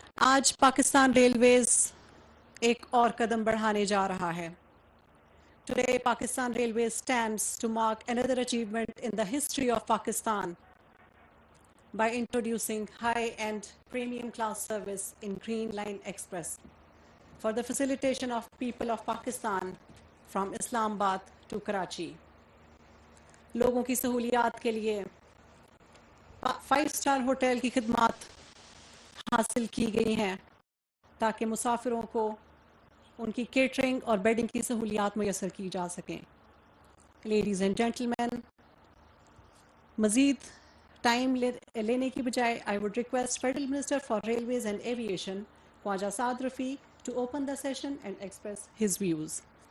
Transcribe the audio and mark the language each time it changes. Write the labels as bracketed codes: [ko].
[ur] آج پاکستان ریلویز ایک اور قدم بڑھانے جا رہا ہے. [en] Today, Pakistan Railways stands to mark another achievement in the history of Pakistan by introducing high-end premium class service in Green Line Express for the facilitation of people of Pakistan from Islamabad to Karachi. [ur] لوگوں کی سہولیات کے لیے 5 star hotel کی خدمات حاصل کی گئی ہیں تاکہ مسافروں کو ان کی کیٹرنگ اور بیڈنگ کی سہولیات میسر کی جا سکیں. لیڈیز اینڈ جینٹلمین، مزید ٹائم لینے کی بجائے [en] I would request Federal Minister for Railways and Aviation, Khwaja Saad Rafiq, to open the session and express his views.